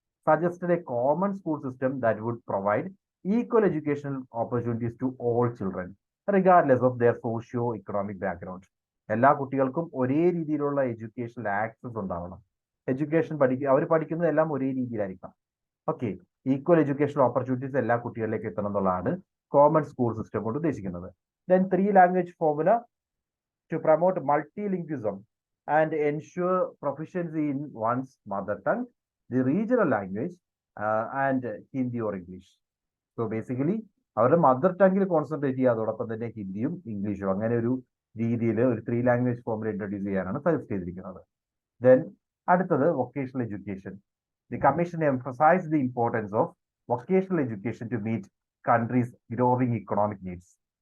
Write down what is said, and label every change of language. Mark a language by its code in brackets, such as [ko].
[en] Suggested a common school system that would provide equal educational opportunities to all children regardless of their socio economic background. [ml] എല്ലാ കുട്ടികൾക്കും ഒരേ രീതിയിലുള്ള educational access ഉണ്ടാവണം. അവർ പഠിക്കുന്നതെല്ലാം ഒരേ രീതിയിലായിരിക്കണം. Okay, [en] equal educational opportunities [ml] എല്ലാ കുട്ടികളിലേക്ക് എത്തണം എന്നുള്ളതാണ് കോമൺ സ്കൂൾ സിസ്റ്റം കൊണ്ട് ഉദ്ദേശിക്കുന്നത്. [en] Then 3 language formula to promote multilingualism and ensure proficiency in one's mother tongue, the regional language, and Hindi or English. So basically, [ml] അവരുടെ mother ടങ്ങിൽ concentrate ചെയ്യുക, അതോടൊപ്പം തന്നെ ഹിന്ദിയും ഇംഗ്ലീഷും അങ്ങനെ ഒരു രീതിയിൽ ഒരു 3 ലാംഗ്വേജ് ഫോമിൽ ഇൻട്രൊഡ്യൂസ് ചെയ്യാനാണ് സജസ്റ്റ് ചെയ്തിരിക്കുന്നത്. [en] Then അടുത്തത് vocational education. The commission emphasise the importance of vocational education to meet country's growing economic needs.